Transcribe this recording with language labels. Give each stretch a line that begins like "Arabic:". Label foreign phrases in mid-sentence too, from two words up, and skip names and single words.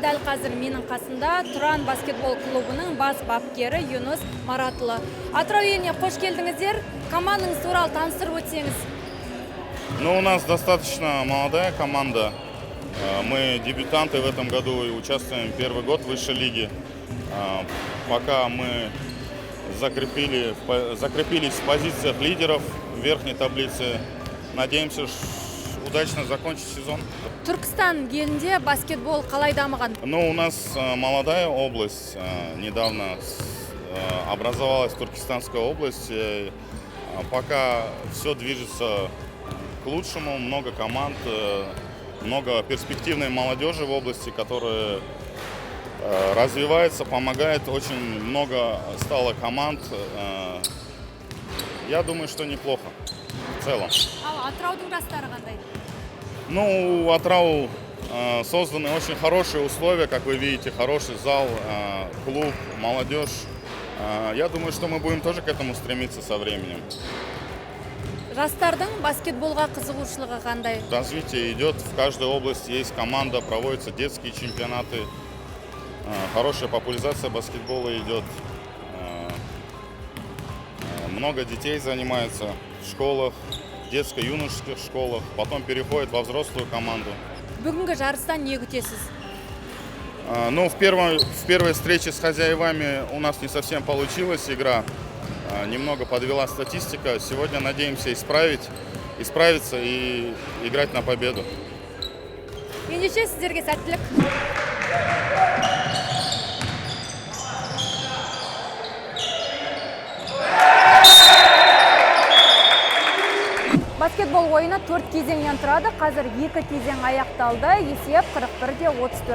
Kazakh: Дәл қазір менің қасында Тұран баскетбол клубының бас бапкері Юнус Маратұлы. Атырау еліне қош келдіңіздер. Командаңыз туралы таныстырып өтсеңіз.
Russian: У нас достаточно молодая команда. Мы дебютанты в этом году и участвуем первый год в высшей лиге. Пока мы закрепились в позициях лидеров в верхней таблице. Надеемся, удачно закончить сезон.
Kazakh: Түркістан елінде баскетбол қалай дамыған?
Russian: У нас молодая область. Недавно образовалась Туркестанская область. Пока все движется к лучшему. Много команд, много перспективной молодежи в области, которая развивается, помогает. Очень много стало команд. Я думаю, что неплохо в целом.
Kazakh: Атыраудың жастары қандай?
Russian: У Атырау созданы очень хорошие условия, как вы видите, хороший зал, клуб, молодежь. Я думаю, что мы будем тоже к этому стремиться со временем.
Kazakh: Жастардың баскетболға қызығушылығы қандай?
Russian: Развитие идет, в каждой области есть команда, проводятся детские чемпионаты, хорошая популяризация баскетбола идет. Много детей занимается в школах, детско-юношеских школах, потом переходит во взрослую команду.
Kazakh: Бүгінгі жарыстан не күтесіз?
Russian: В первой встрече с хозяевами у нас не совсем получилась игра. Немного подвела статистика. Сегодня надеемся исправиться и играть на победу.
Kazakh: Ендеше сіздерге сәттілік. Баскетбол ойыны 4 кезеңнен тұрады. Қазір 2 кезең аяқталды. Есеп 41-34.